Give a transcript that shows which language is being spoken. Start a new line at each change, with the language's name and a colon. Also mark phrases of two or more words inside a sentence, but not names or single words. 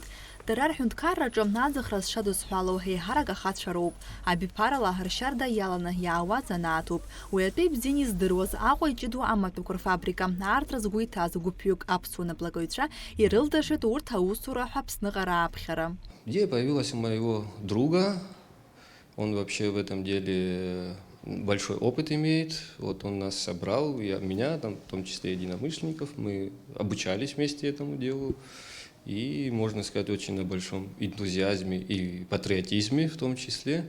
Abkhazian: Дара рҳәынҭқарраҿы аӡахра зшадызҳәалоу еиҳарак ахацәа роуп. Абиԥарала ршьарда иаланы иаауа занааҭуп. Уи атәы бзиан издыруаз Аҟәа иҷыду амаҭәақәа рфабрика аартра згәы иҭаз гәыԥҩык аԥсуа наплакаҩцәа ирылдашеит урҭ аусура ҳәа Аԥсныҟа рааԥхьара.
Russian: Идея появилась у моего друга. Он вообще в этом деле большой опыт имеет. Вот он нас собрал, меня, там, в том числе единомышленников. Мы обучались вместе этому делу. И, можно сказать, очень на большом энтузиазме и патриотизме в том числе.